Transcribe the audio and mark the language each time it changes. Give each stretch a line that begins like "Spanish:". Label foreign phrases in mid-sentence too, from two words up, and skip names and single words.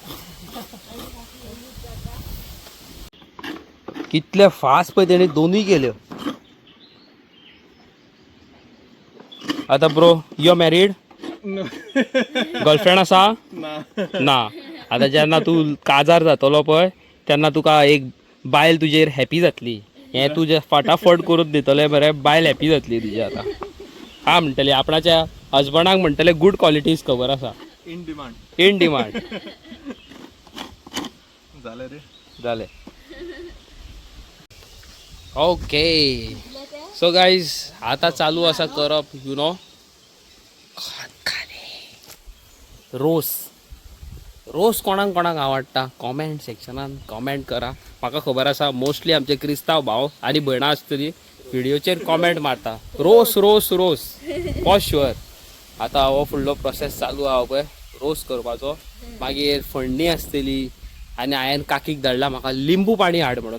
Konkani: कितले फास्ट पळय तेणी दोनूय केल्यो आता
English: bro you married
Konkani: गर्लफ्रेंड आसा ना आता जेन्ना तूं काजार जातलो पळय तेन्ना तुका एक बायल तुजेर हॅपी जातली हें तुजें फटाफट करून दितलें मरे बायल हॅपी जातली तुजी आतां हा म्हणटली आपणाच्या हजबंडाक म्हणटले
English: good qualities
Konkani: खबर आसा
English: In demand. in demand
Konkani: झालं रे. झाले
English: okay so guys
Konkani: आता चालू असा करप
English: you know
Konkani: रोस रोस कोणाक कोणाक आवडटा कॉमेंट सेक्शनान कॉमेंट करा म्हाका खबर आसा मोस्टली आमचे क्रिस्तांव भाव आनी भयणां आसतली व्हिडिओचेर कॉमेंट मारता रोस रोस रोस
English: for sure
Konkani: आता हो फुडलो प्रोसेस चालू आहा पळय रोस करपाचो मागीर फणणी आसतली आनी हांवें काकीक धाडला म्हाका लिंबू पाणी हाड म्हणून